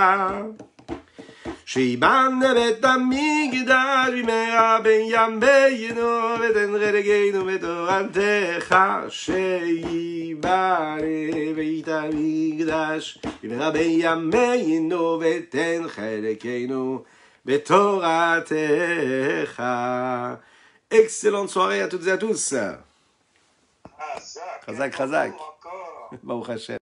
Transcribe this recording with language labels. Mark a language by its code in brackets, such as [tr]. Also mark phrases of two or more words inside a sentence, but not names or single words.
[he] שיבנה בית המקדש במהרה בימינו ותן חלקנו בתורתך. שיבנה בית המקדש במהרה בימינו ותן חלקנו בתורתך. [fr] Excellente soirée à toutes et à tous. [he] חזק חזק ברוך השם.